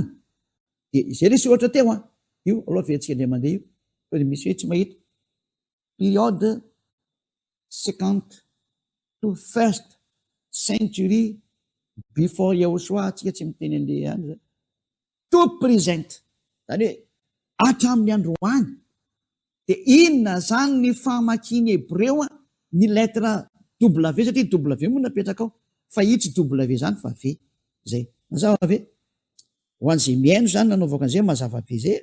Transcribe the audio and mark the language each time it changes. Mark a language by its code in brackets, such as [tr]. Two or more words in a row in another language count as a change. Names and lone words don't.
[mg] Dia izay resy ohatra teo io aloha veantsika indray mandeha io fa misy hoe tsy mahita période 50 [en] to first century before [mg] Yahosoa. Tsika tsy miteny an'le any [fr] tout présent [mg] zany hoe hatramin'ny androany. Dia inona zany ny famakiany hebreo ny lettre W satria W moa napetraka ao fa io tsy W zany fa V zay mazava ve ho an'izay miaino zany nanaovaka an'izay mazava be zay.